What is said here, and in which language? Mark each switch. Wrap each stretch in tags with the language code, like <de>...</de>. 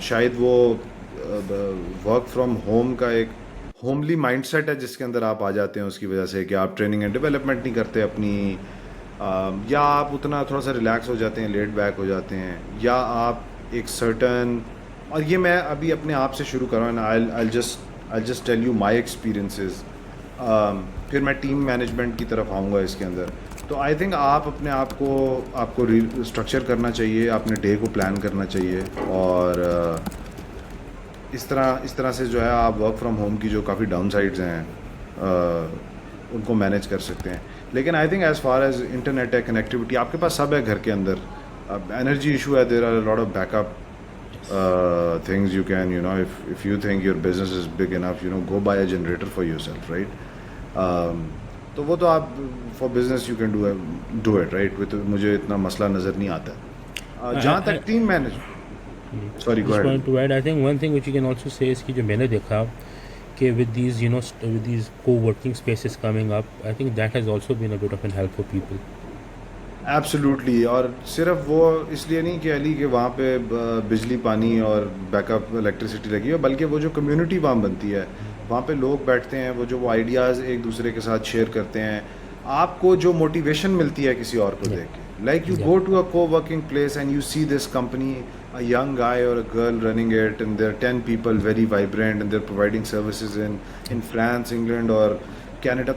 <ur>شاید وہ work from home کا ایک ہوملی مائنڈ سیٹ ہے جس کے اندر آپ آ جاتے ہیں، اس کی وجہ سے کہ آپ ٹریننگ اینڈ ڈیولپمنٹ نہیں کرتے اپنی، یا آپ اتنا تھوڑا سا ریلیکس ہو جاتے ہیں، لیٹ بیک ہو جاتے ہیں، یا آپ ایک سرٹن، اور یہ میں ابھی اپنے آپ سے شروع کر رہا ہوں.</ur> <en>I'll just tell you my experiences.</en> <ur>پھر میں ٹیم مینجمنٹ کی طرف آؤں گا اس کے اندر. تو آئی تھنک آپ اپنے آپ کو اسٹرکچر کرنا چاہیے، اپنے ڈے کو پلان کرنا چاہیے، اور اس طرح سے جو ہے آپ ورک فرام ہوم کی جو کافی ڈاؤن سائڈز ہیں ان کو مینیج کر سکتے ہیں. لیکن I think as far as internet ہے، کنیکٹیوٹی آپ کے پاس سب ہے گھر کے اندر. اب انرجی ایشو ہے،</ur> <en>There are a lot of back up things you can, if you think your business is big enough, go buy a generator for yourself, right?</en> <ur>تو وہ تو آپ</ur> <en>for business you can do it, right?</en> <ur>مجھے اتنا مسئلہ نظر نہیں آتا. جہاں تک team manage,</ur> <en>sorry go ahead. To add, I think one thing which you can also say is</en> <ur>کہ جو میں نے دیکھا کہ</ur> <en>with these co-working spaces coming up, I think that has also been a bit of an help for people. Absolutely.</en> <ur>اور صرف وہ اس لیے نہیں کہ علی کہ وہاں پہ بجلی پانی اور بیک اپ الیکٹریسٹی لگی ہے، بلکہ وہ جو کمیونٹی وہاں بنتی ہے، وہاں پہ لوگ بیٹھتے ہیں، وہ آئیڈیاز ایک دوسرے کے ساتھ شیئر کرتے ہیں. آپ کو جو موٹیویشن ملتی ہے کسی اور کو دیکھ کے,</ur> <en>Like you go to a co working place and you see this company, a young guy or a girl running it, and there are 10 people very vibrant and they're providing services in France, England or Canada.</en>